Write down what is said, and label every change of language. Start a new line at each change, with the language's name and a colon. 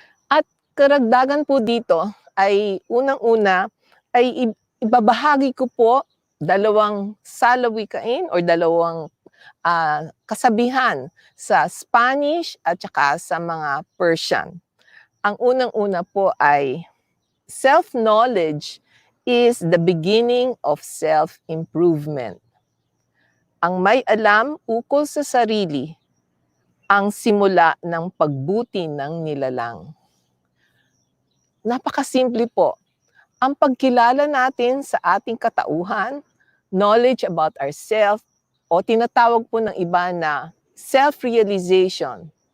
Filipino: At karagdagan po dito ay unang-una ay ibabahagi ko po dalawang salawikain or dalawang kasabihan sa Spanish at saka sa mga Persian. Ang unang-una po ay
English: self-knowledge is the beginning of self-improvement.
Filipino: Ang may alam ukol sa sarili, ang simula ng pagbuti ng nilalang. Napakasimple po. Ang pagkilala natin sa ating katauhan,
English: knowledge about ourselves,
Filipino: o tinatawag po ng iba na self-realization.